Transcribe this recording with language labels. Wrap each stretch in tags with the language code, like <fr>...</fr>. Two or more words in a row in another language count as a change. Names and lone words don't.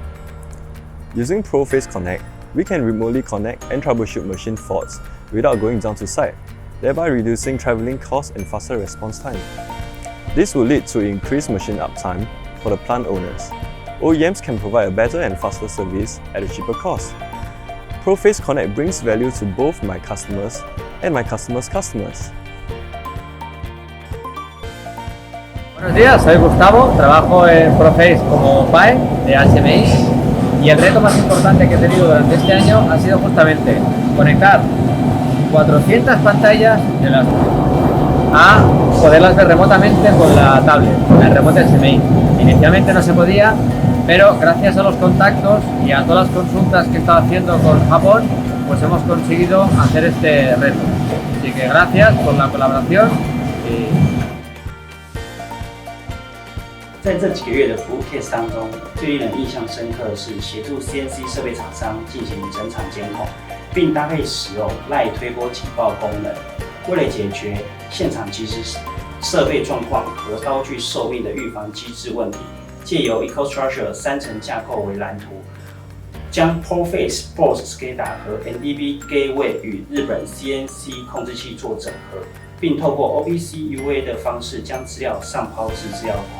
<en>Using Pro-face Connect, we can remotely connect and troubleshoot machine faults without going down to site, thereby reducing travelling costs and faster response time. This will lead to increased machine uptime for the plant owners. OEMs can provide a better and faster service at a cheaper cost. Pro-face Connect brings value to both my customers and my customers' customers.</en> <es>Buenos días, soy Gustavo, trabajo en Pro-face como PAE de HMI y el reto más importante que he tenido durante este año ha sido justamente conectar 400 pantallas de las a poderlas ver remotamente con la tablet, con el remote HMI. Inicialmente no se podía, pero gracias a los contactos y a todas las consultas que he estado haciendo con Japón, pues hemos conseguido hacer este reto. Así que gracias por la colaboración.</es> <zh>在这几个月的服务 case 当中，最令人印象深刻的是协助 CNC 设备厂商进行整场监控，并搭配使用 LINE 推播警报功能，为了解决现场即时设备状况和刀具寿命的预防机制问题，借由 EcoStructure 3层架构为蓝图，将 Pro-face Force SCADA 和 NDB Gateway 与日本 CNC 控制器做整合，并透过 OPC UA 的方式将资料上抛至资料库。</zh>